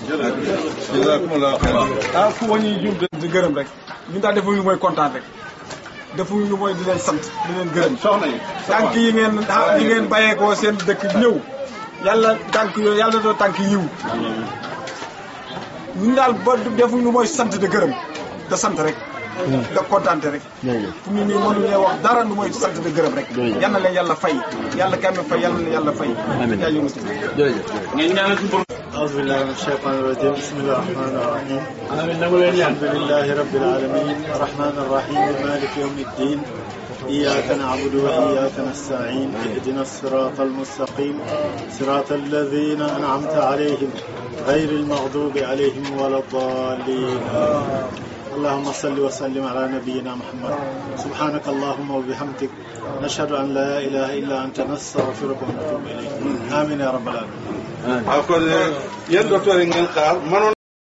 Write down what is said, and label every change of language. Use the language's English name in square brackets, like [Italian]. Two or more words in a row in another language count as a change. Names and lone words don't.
[Wolof] fu ma ñuy jum di gërëm rek ñu daal defuñu lu mooy kontaan rek defuñu lu mooy di leen sant di leen gërëm tànk yi ngeen bàyyeekoo seen dëkk ñëw yàlla tànk yooyu yàlla doo tànk yiw ñun daal ba defuñu lu mooy sant de gërëm da sant rek da kontaante rek fu mu nii mënuñu wax dara lu mooy sant de gërëm rek yal na leen yàlla fay yàlla kay ma fay yal na leen yàlla fay yaa yëngatu ngeen ñaanal ci borom [Arabic] أعوذ بالله من الشيطان الرجيم بسم الله الرحمن الرحيم الحمد لله رب العالمين الرحمن الرحيم مالك يوم الدين إياك نعبد وإياك نستعين اهدنا الصراط المستقيم صراط الذين أنعمت عليهم غير المغضوب عليهم ولا الضالين اللهم صل وسلم على نبينا محمد سبحانك اللهم وبحمدك نشهد أن لا إله إلا أنت نستغفرك ونتوب إليك آمين يا رب العالمين. [Wolof] kon yéen docteur yi ngeen xaar